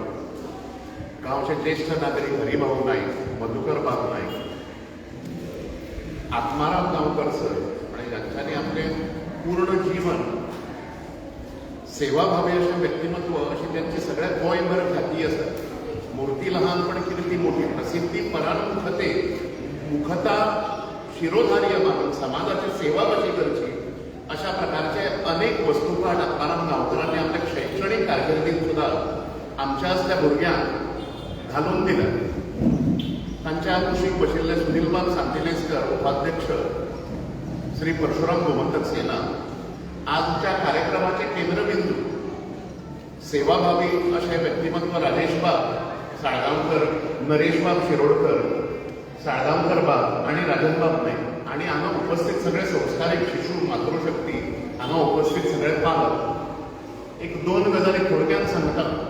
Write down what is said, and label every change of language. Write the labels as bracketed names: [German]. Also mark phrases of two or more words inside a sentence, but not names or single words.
[Konkani] गांवचे ज्येष्ठ नागरीक हरिभाऊ नाईक मधुकर बाब नाईक आत्माराम गांवकर सर आणि तांच्यांनी आपले पूर्ण जीवन सेवाभावी अशें व्यक्तिमत्व अशी त्यांची सगळ्यात गोंयभर ख्याती आसा. [Marathi] मूर्ती लहान पण कीर्ती मोठी प्रसिद्धी परामुखते मुखता शिरोधार्य मानून समाजाची सेवा कशी करची अशा प्रकारचे अनेक वस्तुपाठ आत्माराम गांवकरांनी आपल्या शैक्षणिक कारकिर्दीत सुद्धा आमच्या असल्या भुरग्यांक घालून दिल्या. [Konkani] तांच्या कुशीक बशिल्ले सुनीलबाब सांतिलेसकर उपाध्यक्ष श्री परशुराम गोमंतक सेना आजच्या कार्यक्रमाचे केंद्रबिंदू सेवाभावी असे व्यक्तिमत्व राजेशबाब साळगांवकर नरेशबाब शिरोडकर साळगांवकर बाब आणि राजनबाब नाईक आणि हांगा उपस्थित सगळे संस्कारीक शिशू मातृशक्ती हांगा उपस्थित सगळे पालक एक दोन गजाली थोडक्यात सांगता.